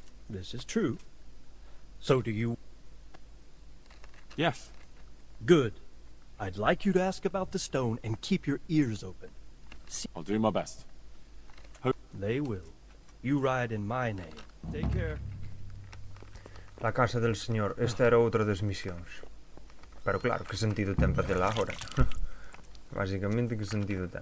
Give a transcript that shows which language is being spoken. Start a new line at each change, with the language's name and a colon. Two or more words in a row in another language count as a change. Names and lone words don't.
English: This is true. So do you... Yes. Good. I'd like you to ask about the stone and keep your ears open. I'll do my best. They will. You ride in my name. Take care.
Spanish: La casa del señor.
Galician: Esta era outra das misións. Pero claro, que sentido ten facela agora? Básicamente, que sentido ten?